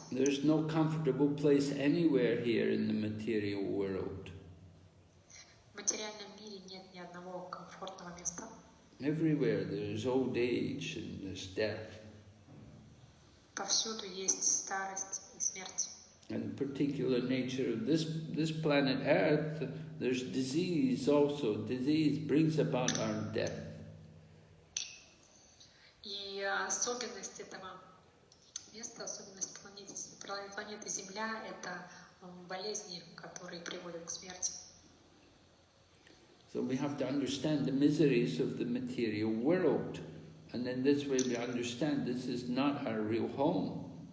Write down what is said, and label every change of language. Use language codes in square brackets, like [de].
[en] There's no comfortable place anywhere here in the material world. [ru] В материальном мире нет ни одного комфортного места. [en] Everywhere there's old age and there's death. [ru] Повсюду есть старость и смерть. [en] And the particular nature of this planet Earth, there's disease also. Disease brings about our death. [ru] И особенность этого места, особенность планеты Земля — это болезни, которые приводят к смерти. [en] So we have to understand the miseries of the material world. And in this way we understand this is not our real home.